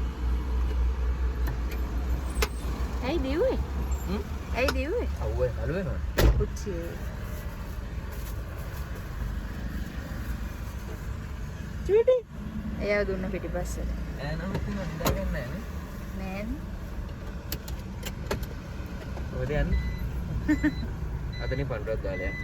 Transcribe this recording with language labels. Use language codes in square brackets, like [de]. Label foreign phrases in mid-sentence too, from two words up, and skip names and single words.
[si] Hey, diwe. Hey, diwe. Awwe, aluwe no. Pucci. Churi. එයා දුන්න පිටිපස්සට. ඈ නම් ඉතින් නිදාගන්න නැහැ නේ. නෑ. ඔතන යන්න. අතනින් පන්රක් දාලා යන්න.